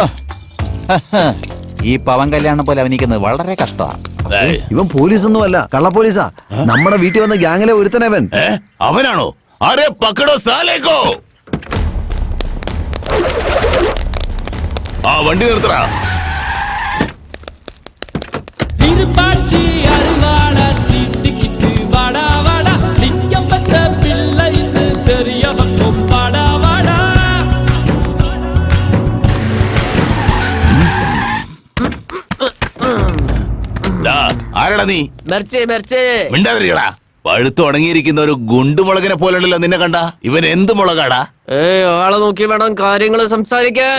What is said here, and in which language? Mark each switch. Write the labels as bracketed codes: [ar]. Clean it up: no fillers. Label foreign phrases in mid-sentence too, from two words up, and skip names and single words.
[ml] ഈ പവൻ കല്യാണം പോലെ അഭിനയിക്കുന്നത് വളരെ കഷ്ടമാണ്. ഏയ്, ഇവൻ പോലീസൊന്നും അല്ല, കള്ള പോലീസാ. നമ്മുടെ വീട്ടിൽ വന്ന ഗ്യാങ്ങിലെ ഒരുത്തനവൻ. അവനാണോ? [hi] अरे पकड़ो साले को. [ml] വണ്ടി നിർത്തടാ. [ta] திருப்பாச்சி அருவாட தீட்டிக்கிட்டு வாடா வாடா சிங்கம் பத்த பிள்ளை இது தெரியவக்கும் வாடா வாடா. [ml] ആരടാ നീ? മെർച്ചേ മിണ്ടാതിരിക്കടാ. പഴുത്ത് ഉണങ്ങിയിരിക്കുന്ന ഒരു ഗുണ്ടുമുളകിനെ പോലുണ്ടല്ലോ നിന്നെ കണ്ട. ഇവൻ എന്ത് മുളകാടാ? ആളെ നോക്കി വേണം കാര്യങ്ങൾ സംസാരിക്കാൻ.